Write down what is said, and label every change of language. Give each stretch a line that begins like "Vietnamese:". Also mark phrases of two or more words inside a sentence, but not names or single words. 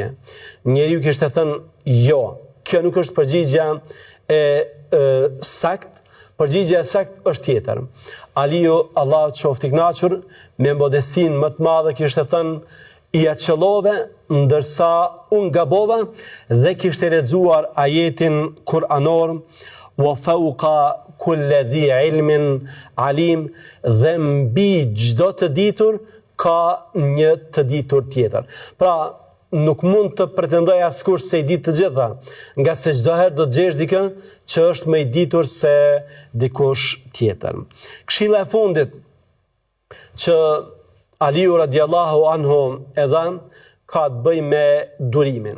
Albanian: Njeriu kishte thënë: jo, kjo nuk është përgjigja e saktë, përgjigja e saktë është tjetër. Aliu, Allah qoftë i kënaqur, me modestinë më të madhe kishte thënë: i aqëllove, ndërsa unë gabova, dhe kishte lexuar ajetin kuranor:
Arabic: وفوق كل ذي علم عليم,
Albanian: dhe mbi çdo të ditur ka një të ditur tjetër. Pra, nuk mund të pretendoj askush se i di të gjitha, nga se çdo herë do të gjesh dikë që është më i ditur se dikush tjetër. Këshilla e fundit që Aliu
Arabic: رضي الله عنه
Albanian: e dha ka të bëjë me durimin.